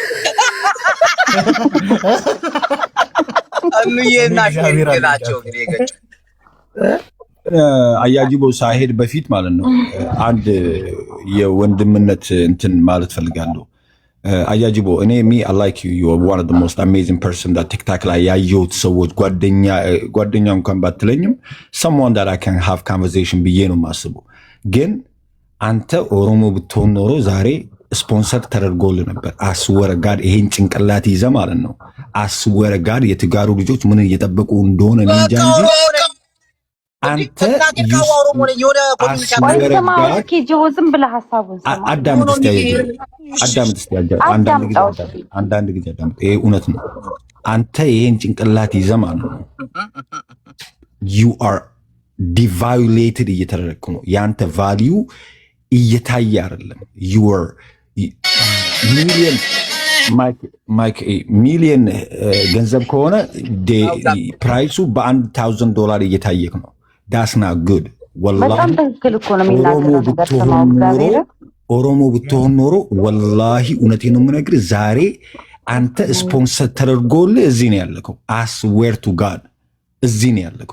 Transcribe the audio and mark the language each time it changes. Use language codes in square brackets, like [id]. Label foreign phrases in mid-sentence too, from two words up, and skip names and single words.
[am] አንዬና ሼሪንግ ናቸው እንግዲህ ገጭ አያጅቦ ሳይሄድ በፊት ማለት ነው አንድ የወንድምነት እንትን ማለት ፈልጋለሁ። አያጅቦ እኔ [en] I like you. You are one of the most amazing person that [am] TikTok ላይ ያየሁት ሰዎች ጓደኛ እንኳን ባትለኝም [en] someone that I can have conversation [am] ብዬ ነው የማስበው። ግን አንተ ኦሮሞ ብትሆን ኖሮ ዛሬ ስፖንሰር ተደርጎልህ ነበር። አስወረ ጋር ይሄን ጭንቅላት ይዘህ ማለት ነው። አስወረ ጋር የትጋሩ ልጆች ምን እየጠበቁ እንደሆነ ነው እንጂ አንተ ዝም ብለህ ሀሳቡን አንዳንድ ጊዜ አዳምጥ። ይሄ እውነት ነው። አንተ ይሄን ጭንቅላት ይዘህ ማለት ነው [en] you are devaluated [am] እየተደረግኩ ነው። የአንተ ቫሊዩ እየታየ አይደለም። [en] you are [am] ሚሊየን ገንዘብ ከሆነ ፕራይሱ $1,000 እየታየክ ነው። [en] that's not good። [am] በጣም ትክክል እኮ ነው የሚናገረው። ኦሮሞ ብትሆን ኖሮ ወላሂ እውነቴን ነው የምነግርህ፣ ዛሬ አንተ ስፖንሰር ተደርጎልህ እዚህ ነው ያለከው። [en] I swear to God [am] እዚህ ነው ያለከው።